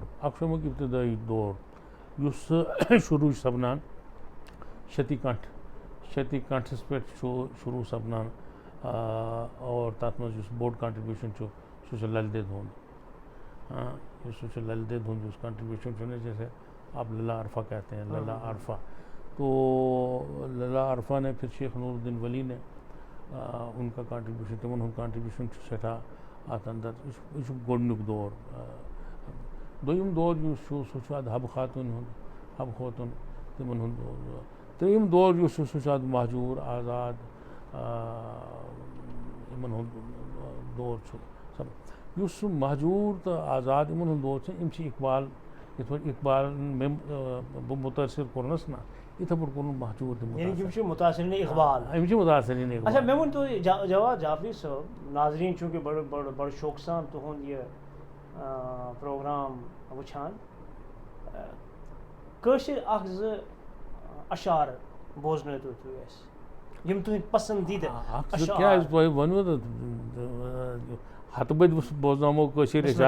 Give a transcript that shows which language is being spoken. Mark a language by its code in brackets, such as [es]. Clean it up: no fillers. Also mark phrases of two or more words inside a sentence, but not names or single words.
[ks] اکھ چھُ اَمیُک ابتدٲیی دور یُس شروع چھُ سپدان شتی کنٹھس پٮ۪ٹھ چھُ شروع سپدان اور تَتھ منٛز یُس بوٚڑ کنٹربیوٗشن چھُ سُہ چھُ للِ دٮ۪د ہُنٛد سُہ چھُ للِ دٮ۪د ہُنٛد یُس کنٹربیوٗشن چھُ نا [ur] جیسے آپ للہ عرفہ کہتے ہیں للہ عرفہ. تو للہ عرفہ نے پھر شیخ نور الدین ولی نے ان کا کنٹربیوشن [ks] تِمن ہُنٛد کنٹربیوشن چھُ سٮ۪ٹھاہ اَتھ اندر. یہِ چھُ گۄڈنیُک دور. دوٚیِم دور یُس چھُ سُہ چھُ اَتھ حبہٕ خاتوٗن ہُنٛد حبہٕ خوتوٗن تِمن ہُنٛد دور. ترٛیٚیِم دور یُس چھُ سُہ چھُ اَتھ مہجوٗر آزاد یِمن ہُنٛد دور چھُ. یُس سُہ مہجوٗر تہٕ آزاد یِمن ہُنٛد دور چھُ یِم چھِ اقبال یِتھ پٲٹھۍ اقبال بہٕ مُتٲثر کوٚرنَس نا یِتھَے پٲٹھۍ کوٚرُن مہجوٗر تہِ یعنی یِم چھِ مُتاثرین اقبال. یِم چھِ مُتاثریٖن اقبال. اچھا مےٚ ؤنۍ تو جواد جعفری صٲب ناظریٖن چوٗنٛکہِ بڑٕ شوقہٕ سان تُہُنٛد یہِ پروگرام وٕچھان کٲشِر اکھ زٕ اشعار بوزنٲیتو تُہۍ اَسہِ یِم تُہٕنٛدۍ پسندیٖدٕ کیٛازِ تۄہہِ ووٚنوٕ ہتہٕ بٔدۍ بوزناومو کٲشِر اشعار.